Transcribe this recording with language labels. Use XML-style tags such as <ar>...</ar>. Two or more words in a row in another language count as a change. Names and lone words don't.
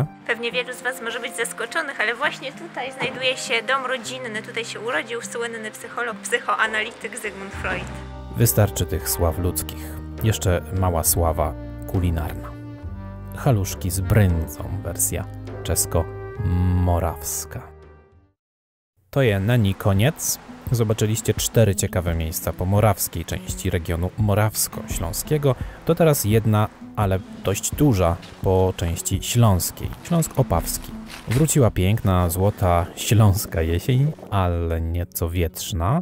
<pl>Pewnie wielu z Was może być zaskoczonych, ale właśnie tutaj znajduje się dom rodzinny. Tutaj się urodził słynny psycholog, psychoanalityk Sigmund Freud. Wystarczy tych sław ludzkich. Jeszcze mała sława kulinarna. Haluszki z bryndzą, wersja czesko-morawska.</pl> <cs>To je není koniec.</cs> <pl>Zobaczyliście 4 ciekawe miejsca po morawskiej części regionu morawsko-śląskiego. To teraz jedna, ale dość duża po części śląskiej. Śląsk Opawski. Wróciła piękna, złota śląska jesień, ale nieco wietrzna.</pl>